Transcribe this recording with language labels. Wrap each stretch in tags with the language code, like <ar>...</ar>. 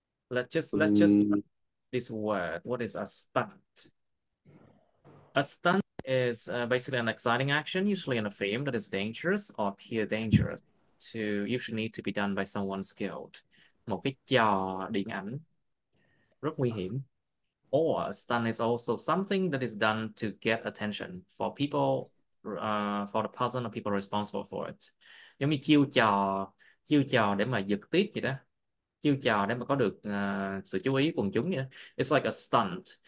<en>Let's just Mm, this word. What is a stunt? A stunt is basically an exciting action, usually in a film that is dangerous or appear dangerous to usually need to be done by someone skilled.</en> <vi>Một cái trò điện ảnh rất nguy hiểm.</vi> <en>Or a stunt is also something that is done to get attention for people, for the person or people responsible for it.</en> <vi>Giống như chiêu trò để mà giật tít vậy đó. Chiêu trò để mà có được sự chú ý quần chúng vậy đó.</vi> <en>It's like a stunt.</en>